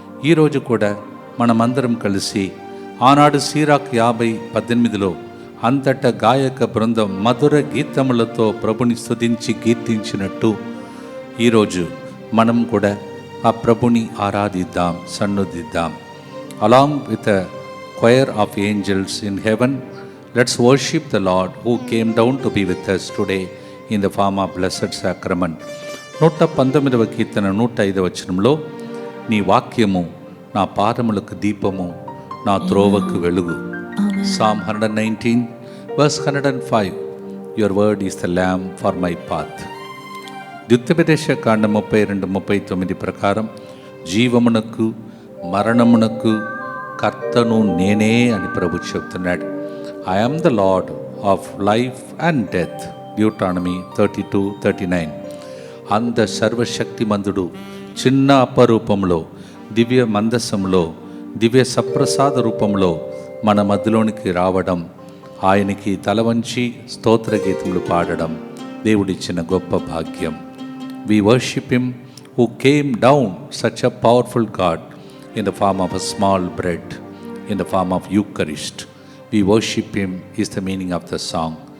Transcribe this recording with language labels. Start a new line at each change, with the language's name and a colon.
Telugu: ఈరోజు కూడా మనమందరం కలిసి ఆనాడు సిరాక్ 50, 18లో అంతటా గాయక బృందం మధుర గీతములతో ప్రభుని స్తుతించి కీర్తించినట్టు ఈరోజు మనం కూడా ఆ ప్రభుని ఆరాధిద్దాం, సన్నుతిద్దాం.
English: Along with a choir of angels in heaven, let's worship the Lord who came down to be with us today in the form of blessed sacrament.
Telugu: 119వ కీర్తన 105వ వచనంలో, నీ వాక్యము నా పాదములకు దీపము, నా త్రోవకు వెలుగు.
English: Psalm 119 verse 105, your word is the lamp for my path.
Telugu: ద్వితీయోపదేశ కాండం 32, 39 ప్రకారం జీవమునకు మరణమునకు కర్తను నేనే అని ప్రభు చెప్తున్నాడు.
English: I am the Lord of life and death. Deuteronomy 32, 39.
Telugu: అంత సర్వశక్తిమంతుడు చిన్న అపరూపంలో, దివ్య మందసంలో, దివ్య సప్రసాద రూపంలో మన మధ్యలోనికి రావడం, ఆయనకి తలవంచి స్తోత్ర గీతములు పాడడం దేవుడిచ్చిన గొప్ప భాగ్యం.
English: We worship him who came down, such a powerful God, in the form of a small bread, in the form of Eucharist. We worship him is the meaning of the song.